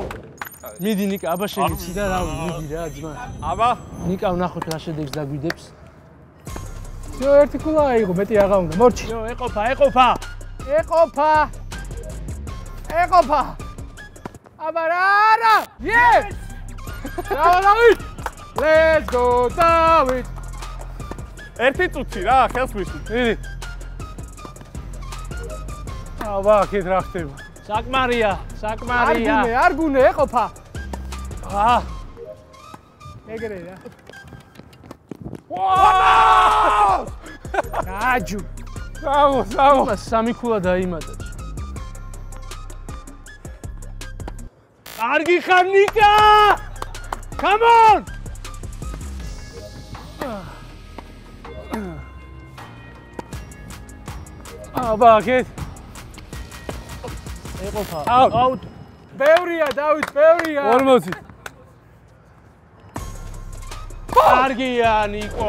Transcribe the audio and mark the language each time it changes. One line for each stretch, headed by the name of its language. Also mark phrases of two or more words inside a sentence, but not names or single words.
Georgian: მიდი ნიკა, აბა შეგიცი და რავი, მიდი რა ძმა. აბა, ნიკა ვნახოთ რა შედეგს დაგვიდებს. всё, ერთი ქულა აიღო, მეტი აღა უნდა. მორჩი. всё, ეყოფა. აბა რა. Yes! Დავით!
English: Let's go,
Georgian: Დავით! ერთი წუთი რა, ხელს ვისვით. მიდი. აბა, აქეთ რა ხდება? საკმარია. არ გუნე, ეყოფა. ეგრე რა. ვაა! გაჯუ. Bravo. სამი ქულა დაიმატა. კარგი ხარ ნიკა!
English: Come on!
Georgian: აბა, აქეთ. ეყოფა. Out. ბევრია, დავით, ბევრია. 40. კარგია ნიკო.